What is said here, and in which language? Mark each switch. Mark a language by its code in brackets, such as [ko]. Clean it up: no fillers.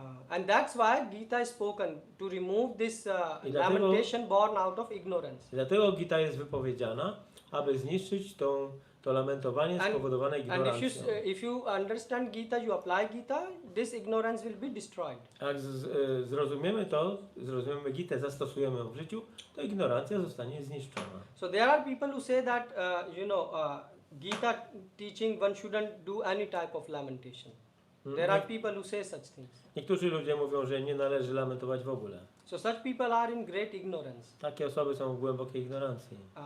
[en] And that's why Gita is spoken, to remove this [pl] I dlatego- [en] lamentation born out of ignorance. [pl] I dlatego Gita jest wypowiedziana, aby zniszczyć to lamentowanie spowodowane [en] And [pl] ignorancją. [en] if you understand Gita, you apply Gita, this ignorance will be destroyed. [pl] A jak zrozumiemy Gitę, zastosujemy ją w życiu, to ignorancja zostanie zniszczona. [en] So there are people who say that, Gita teaching one shouldn't do any type of lamentation. There are people who say such things. [pl] Niektórzy ludzie mówią, że nie należy lamentować w ogóle. [en] So such people are in great ignorance. [pl] Takie osoby są w głębokiej ignorancji.